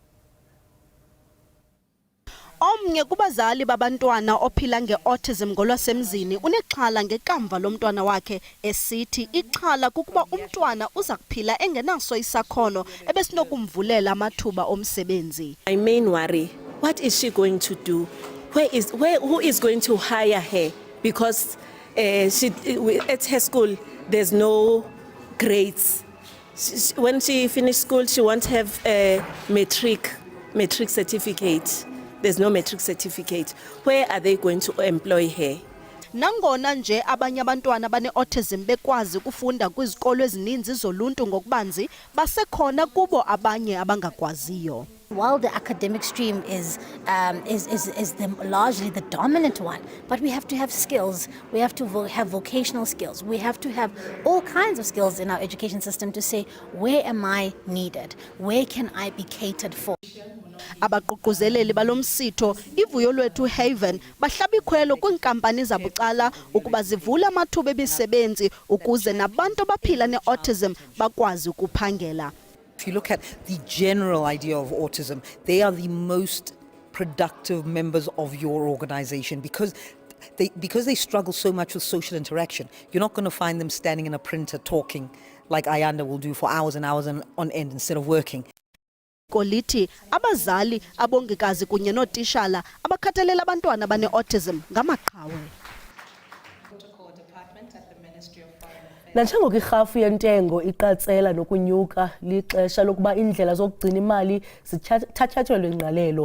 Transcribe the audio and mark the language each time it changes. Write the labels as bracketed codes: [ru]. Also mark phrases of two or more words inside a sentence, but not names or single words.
[xh] Omnye kubazali babantwana ophila nge-autism ngolwasemzini unexhala ngekamva lomntwana wakhe esithi ixhala kukuba umntwana uza kuphila engenaso isakhono ebesinokumvulela amathuba omsebenzi. [en] My main worry, what is she going to do? Who is going to hire her? Because at her school there's no grades. When she finished school she won't have a matric certificate. There's no matric certificate. Where are they going to employ her? [xh] Nangona nje abanye abantwana bane-autism bekwazi ukufunda kwizikolo ezininzi zoluntu ngokubanzi, basekhona kubo abanye abangakwaziyo. [en] While the academic stream is largely the dominant one, but we have to have skills. We have to have vocational skills. We have to have all kinds of skills in our education system to say, where am I needed? Where can I be catered for? [xh] Abaququzeleli balomsitho ivuyo lwethu Haven bahlaba ikhwelo kwiinkampani zabucala ukuba zivule amathuba emisebenzi ukuze nabantu abaphila ne-autism bakwazi ukuphangela. [en] If you look at the general idea of autism, they are the most productive members of your organization because they struggle so much with social interaction. You're not going to find them standing in a printer talking like Ayanda will do for hours and hours on end instead of working. [xh] Koliti abazali, abongikazi kunye nootishala abakhathalela abantwana bane-autism ngamaqhawe. Nanjengoko irhafu yentengo iqatsela nokunyuka lixesha lokuba indlela zokugcina imali zithatyathwe ingqalelo.